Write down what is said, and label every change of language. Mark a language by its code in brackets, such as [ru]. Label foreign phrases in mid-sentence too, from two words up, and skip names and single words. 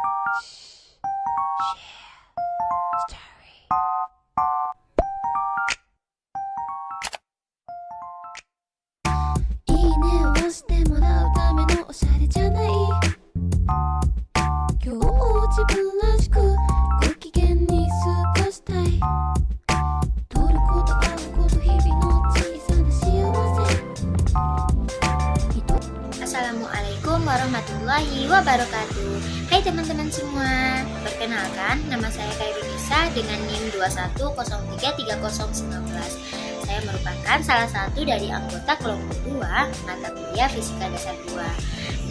[ja] いいねを押してもらうためのおしゃれじゃない。今日も自分らしくご機嫌に過ごしたい。取ること会うこと日々の小さな幸せ。 [ar] السلام عليكم ورحمة الله وبركاته. [id] Hai teman-teman semua, perkenalkan nama saya Kairunisa dengan NIM 21033019. Saya merupakan salah satu dari anggota kelompok 2 mata kuliah Fisika Dasar 2.